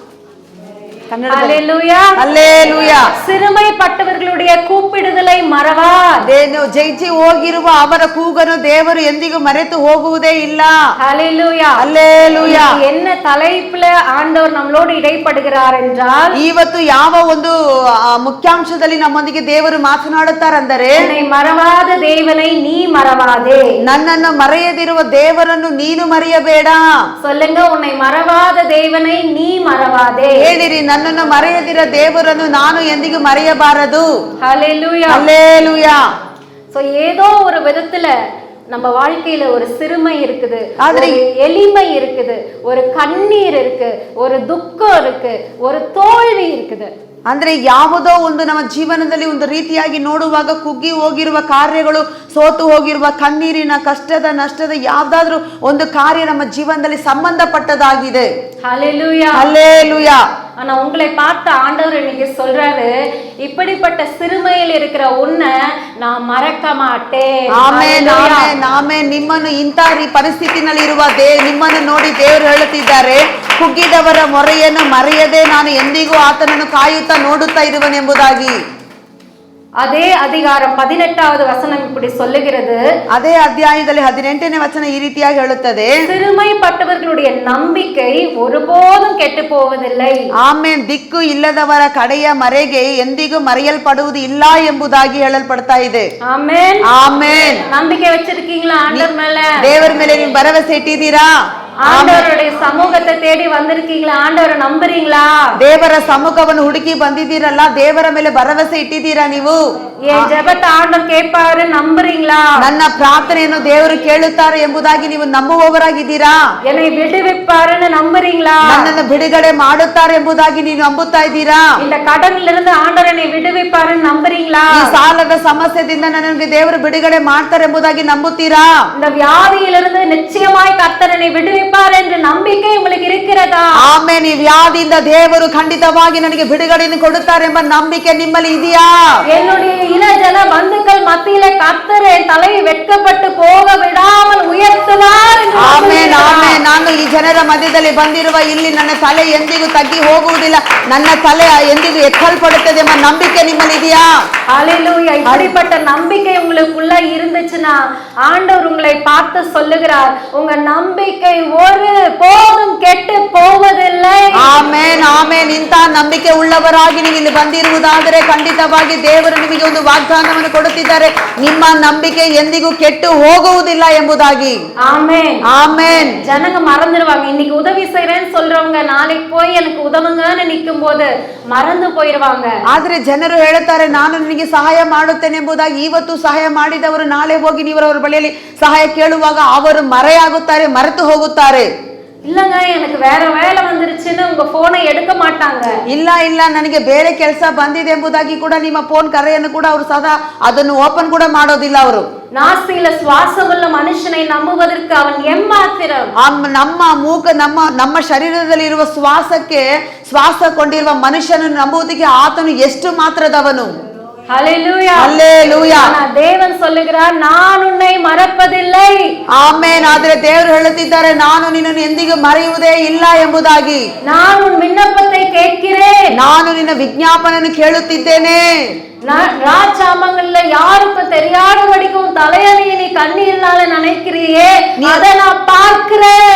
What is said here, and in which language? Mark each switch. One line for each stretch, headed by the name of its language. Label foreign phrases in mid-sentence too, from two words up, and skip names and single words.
Tamil: ஹல்லேலூயா
Kannada: ಹಲ್ಲೇಲೂಯಾ.
Tamil: சிறுமைப்பட்டவர்களுடைய கூப்பிடுதலை மறவார்.
Kannada: ಜಯಿಸಿ ಹೋಗಿರುವ ಅವರ ಕೂಗನ್ನು ದೇವರು ಎಂದಿಗೂ ಮರೆತು ಹೋಗುವುದೇ ಇಲ್ಲ.
Tamil: ஹல்லேலூயா
Kannada: ಹಲ್ಲೇಲೂಯಾ.
Tamil: என்ன தலைப்புல ஆண்டவர் நம்மளோடு இடைப்படுகிறார் என்றால்,
Kannada: ಇವತ್ತು ಯಾವ ಒಂದು ಮುಖ್ಯಾಂಶದಲ್ಲಿ ನಮ್ಮೊಂದಿಗೆ ದೇವರು ಮಾತನಾಡುತ್ತಾರೆಂದರೆ,
Tamil: என்னை மறவாத தேவனை நீ மறவாதே.
Kannada: ನನ್ನನ್ನು ಮರೆಯದಿರುವ ದೇವರನ್ನು ನೀನು ಮರೆಯಬೇಡ.
Tamil: சொல்லுங்க, உன்னை மறவாத தேவனை நீ மறவாதே.
Kannada: ಹೇಳಿರಿ, ನನ್ನನ್ನು ಮರೆಯದಿರ ದೇವರನ್ನು ನಾನು ಎಂದಿಗೂ ಮರೆಯಬಾರದು.
Tamil: ஹல்லேலூயா
Kannada: ಹಲ್ಲೇಲೂಯಾ.
Tamil: சோ ஏதோ ஒரு விதத்துல நம்ம வாழ்க்கையில ஒரு சிறுமை இருக்குது, ஆದ್ರೆ ஒரு எளிமை இருக்குது, ஒரு கண்ணீர் இருக்கு, ஒரு துக்கம் இருக்கு, ஒரு தோல்வி இருக்குது.
Kannada: ಅಂದ್ರೆ ಯಾವುದೋ ಒಂದು ನಮ್ಮ ಜೀವನದಲ್ಲಿ ಒಂದು ರೀತಿಯಾಗಿ ನೋಡುವಾಗ ಕುಗ್ಗಿ ಹೋಗಿರುವ ಕಾರ್ಯಗಳು, ಸೋತು ಹೋಗಿರುವ ಕಣ್ಣೀರಿನ ಕಷ್ಟದ ನಷ್ಟದ ಯಾವ್ದಾದ್ರೂ ಒಂದು ಕಾರ್ಯ ನಮ್ಮ ಜೀವನದಲ್ಲಿ ಸಂಬಂಧಪಟ್ಟದಾಗಿದೆ.
Tamil: ஹல்லேலூயா
Kannada: ಹಲ್ಲೇಲೂಯಾ.
Tamil: ஆனா உங்களை பார்த்த ஆண்டவர் இன்னைக்கு சொல்றாரு, இப்படிப்பட்ட சிறுமையில் இருக்கிற உன்னை நான் மறக்க மாட்டேன்.
Kannada: ಆಮೆನ್ ಆಮೆನ್ ಆಮೆನ್. ನಿಮ್ಮನ್ನು ಇಂಥ ಪರಿಸ್ಥಿತಿನಲ್ಲಿ ಇರುವ ನಿಮ್ಮನ್ನು ನೋಡಿ ದೇವರು ಹೇಳುತ್ತಿದ್ದಾರೆ, ಕುಗ್ಗಿದವರ ಮೊರೆಯನ್ನು ಮರೆಯದೆ ನಾನು ಎಂದಿಗೂ ಆತನನ್ನು ಕಾಯುತ್ತಾ ನೋಡುತ್ತಾ ಇರುವನೆಂಬುದಾಗಿ.
Tamil: அதே அதிகாரம் 18வது வசனம் இப்படி சொல்லுகிறது,
Kannada: ಅದೇ ಅಧ್ಯಾಯದಲ್ಲಿ 18ನೇ ವಚನ ಈ ರೀತಿಯಾಗಿ ಹೇಳುತ್ತದೆ,
Tamil: சிறுமைப்பட்டவர்களுடைய நம்பிக்கை ஒருபோதும் கெட்டு போவதில்லை.
Kannada: ಆಮೇನ್. ದಿಕ್ಕು ಇಲ್ಲದವರ ಕಡೆಯ ಮರೆಗೆ ಎಂದಿಗೂ ಮರೆಯಲ್ಪಡುವುದು ಇಲ್ಲ ಎಂಬುದಾಗಿ ಹೇಳಲ್ಪಡ್ತಾ ಇದೆ.
Tamil: ஆமென்
Kannada: ಆಮೇನ್.
Tamil: நம்பிக்கை வச்சிருக்கீங்களா ஆண்டவர் மேல?
Kannada: ದೇವರ ಮೇಲೆ ನೀವು ಭರವಸೆ ಇಟ್ಟಿದ್ದೀರಾ?
Tamil: ஆண்டவருடைய சமூகத்தை தேடி வந்திருக்கீங்களா? ஆண்டவரை நம்புறீங்களா?
Kannada: ದೇವರ ಸಮ್ಮುಖವನ್ನು ಹುಡುಕಿ ಬಂದಿದ್ದೀರಲ್ಲ, ದೇವರ ಮೇಲೆ ಭರವಸೆ ಇಟ್ಟಿದ್ದೀರಾ ನೀವು?
Tamil: என் ஜெபத்தை ஆண்டவர் கேட்பாரு நம்புறீங்களா?
Kannada: ನನ್ನ ಪ್ರಾರ್ಥನೆಯನ್ನು ದೇವರು ಕೇಳುತ್ತಾರೆ ಎಂಬುದಾಗಿ ನೀವು ನಂಬುವವರಾಗಿದ್ದೀರಾ?
Tamil: என்னை விடுவிப்பாருன்னு நம்புறீங்களா?
Kannada: ನನ್ನನ್ನು ಬಿಡುಗಡೆ ಮಾಡುತ್ತಾರೆ ಎಂಬುದಾಗಿ ನೀವು ನಂಬುತ್ತಾ ಇದ್ದೀರಾ?
Tamil: இந்த கடன்ல இருந்து ஆண்டவர் என்னை விடுவிப்பாருன்னு நம்புறீங்களா?
Kannada: ಈ ಸಾಲದ ಸಮಸ್ಯೆದಿಂದ ನನಗೆ ದೇವರು ಬಿಡುಗಡೆ ಮಾಡ್ತಾರೆ ಎಂಬುದಾಗಿ ನಂಬುತ್ತೀರಾ?
Tamil: இந்த வியாதியிலிருந்து நிச்சயமாய் கர்த்தர் என்னை விடுவிப்பார் என்ற நம்பிக்கை உங்களுக்கு இருக்கிறதா?
Kannada: ಆಮೇನ್. ಈ ವ್ಯಾಧಿಯಿಂದ ದೇವರು ಖಂಡಿತವಾಗಿ ನನಗೆ ಬಿಡುಗಡೆಯನ್ನು ಕೊಡುತ್ತಾರೆ ಎಂಬ ನಂಬಿಕೆ ನಿಮ್ಮಲ್ಲಿ ಇದೆಯಾ?
Tamil: என்னுடைய இளஜன பந்துக்கள் மத்தியில கர்த்தர் என் தலையை வெட்கப்பட்டு போக விடாமல் உயர்த்துவார் என்று
Kannada: ಆಮೇನ್ ಆಮೇನ್. ನಾನು ಈ ಜನರ ಮಧ್ಯದಲ್ಲಿ ಬಂದಿರುವ ಇಲ್ಲಿ ನನ್ನ ತಲೆ ಎಂದಿಗೂ ತಗ್ಗಿ ಹೋಗುವುದಿಲ್ಲ, ನನ್ನ ತಲೆ ಎಂದಿಗೂ ಎತ್ತಲ್ಪಡುತ್ತದೆ ಎಂಬ ನಂಬಿಕೆ ನಿಮ್ಮಲ್ಲಿ ಇದೆಯಾ?
Tamil: ஹல்லேலூயா. இப்படிப்பட்ட நம்பிக்கை உங்களுக்குள்ள இருந்துச்சுன்னா ஆண்டவர் உங்களை பார்த்து சொல்லுகிறார், உங்க நம்பிக்கை ஒரு போதும் கெட்டு போவதில்லை.
Kannada: ಆಮೇನ್ ಆಮೇನ್. ಇಂಥ ನಂಬಿಕೆ ಉಳ್ಳವರಾಗಿ ನೀವು ಇಲ್ಲಿ ಬಂದಿರುವುದಾದರೆ ಖಂಡಿತವಾಗಿ ದೇವರು ನಿಮಗೆ ಒಂದು ವಾಗ್ದಾನವನ್ನು ಕೊಡುತ್ತಿದ್ದಾರೆ, ನಿಮ್ಮ ನಂಬಿಕೆ ಎಂದಿಗೂ ಕೆಟ್ಟು ಹೋಗುವುದಿಲ್ಲ ಎಂಬುದಾಗಿ.
Tamil: ஆமென்
Kannada: ಆಮೇನ್.
Tamil: ஜனங்க மறந்துடுவாங்க. இன்னைக்கு உதவி செய்யறேன்னு சொல்றவங்க நாளைக்கு போய் எனக்கு உதவுங்கன்னு நிக்கும் போது மறந்து போயிருவாங்க.
Kannada: ಆದ್ರೆ ಜನರು ಹೇಳುತ್ತಾರೆ, ನಾನು ನಿನಗೆ ಸಹಾಯ ಮಾಡುತ್ತೇನೆ ಎಂಬುದಾಗಿ. ಇವತ್ತು ಸಹಾಯ ಮಾಡಿದವರು ನಾಳೆ ಹೋಗಿ ನೀವರವರ ಬಳಿಯಲ್ಲಿ ಸಹಾಯ ಕೇಳುವಾಗ ಅವರು ಮರೆಯಾಗುತ್ತಾರೆ, ಮರೆತು ಹೋಗುತ್ತಾರೆ.
Tamil: இல்லங்க எனக்கு வேற வேலை வந்துருச்சுன்னு உங்க போனை எடுக்க மாட்டாங்க.
Kannada: ಇಲ್ಲ ಇಲ್ಲ ನನಗೆ ಬೇರೆ ಕೆಲಸ ಬಂದಿದೆ ಎಂಬುದಾಗಿ ಕೂಡ ನಿಮ್ಮ ಫೋನ್ ಕರೆಯನ್ನು ಕೂಡ ಅವರು ಸದಾ ಅದನ್ನು ಓಪನ್ ಕೂಡ ಮಾಡೋದಿಲ್ಲ ಅವರು.
Tamil: நாசியில சுவாசமுள்ள மனுஷனை நம்புவதற்கு அவன் எம்மாத்திரம்.
Kannada: ನಮ್ಮ ಶರೀರದಲ್ಲಿ ಇರುವ ಶ್ವಾಸ ಕೊಂಡಿರುವ ಮನುಷ್ಯನನ್ನು ನಂಬುವುದಕ್ಕೆ ಆತನು ಎಷ್ಟು ಮಾತ್ರದವನು.
Tamil: ஹalleluya ஹalleluya. ஆனா தேவன் சொல்லுகிறார் நான் உன்னை மறப்பதில்லை.
Kannada: ಆಮೆನ್. ಆದ್ರೆ ದೇವರು ಹೇಳುತ್ತಿದ್ದಾರೆ ನಾನು ನಿನ್ನನ್ನು ಎಂದಿಗೂ ಮರೆಯುವುದೇ ಇಲ್ಲ ಎಂಬುದಾಗಿ.
Tamil: நான் உன் விண்ணப்பத்தை கேட்கிறேன்.
Kannada: ನಾನು ನಿನ್ನ ವಿಜ್ಞಾಪನೆಯನ್ನು ಕೇಳುತ್ತಿದ್ದೇನೆ.
Tamil: ராஜாமங்கள்ல யாருக்கும் தெரியாதபடிக்கும் தலையணையை நீ கண்ணீர்னால நினைக்கிறியே அதை நான் பார்க்கிறேன்.